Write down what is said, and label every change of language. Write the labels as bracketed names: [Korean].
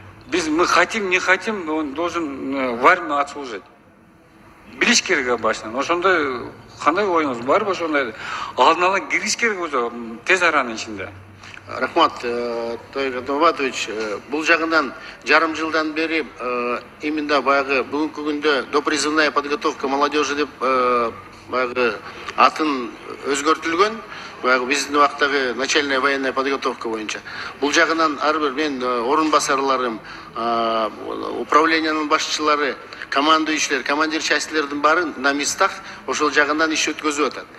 [Russian] Мы хотим, не хотим, он должен в армию отслужить. [Kyrgyz] Билиш керек башынан. Ошондой кандай оюңуз барбы ошондой? Алдын ала киргизиш керек өзү тез аранын ичинде. Рахмат, Тойгат Новатович. Бул жагынан жарым жылдан бери именно баягы бүгүнкү күндө [Russian] допризывная подготовка молодежи [Kyrgyz] деп баягы атын өзгөртүлгөн. Баягы биздин убактагы [Russian] начальная военная подготовка [Kyrgyz] боюнча. Бул жагынан ар бир мен орун басарларым, управлениянын башчылары, командующийлер, командир частьлердин баары [Russian] на местах [Kyrgyz] ошол жагынан иш өткөзүп атат.